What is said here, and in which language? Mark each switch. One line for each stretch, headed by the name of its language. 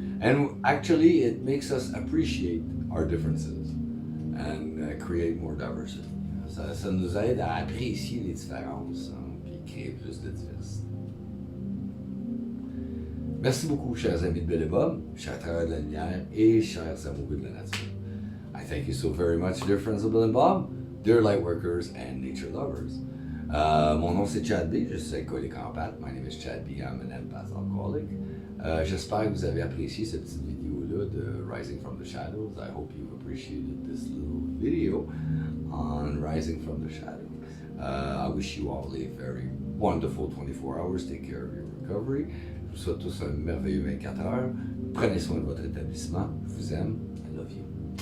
English: And actually it makes us appreciate our differences and create more diversity.
French: Ça nous aide à apprécier les différences, hein, puis créer plus de diversité. Merci beaucoup, chers amis de Bill et Bob, chers travailleurs de la lumière et chers amoureux de la nature.
English: I thank you so very much, dear friends of Bill and Bob, dear light workers and nature lovers.
French: Mon nom c'est Chad B, je suis alcoolique en pâte.
English: My name is Chad B, I'm an empath alcoholic.
French: J'espère que vous avez apprécié cette petite vidéo-là de Rising from the Shadows.
English: I hope you've appreciated this little video on Rising from the Shadows. I wish you all a very wonderful 24 hours. Take care of your recovery.
French: Je vous souhaite tous un merveilleux 24 heures. Prenez soin de votre établissement. Je vous aime.
English: I love you.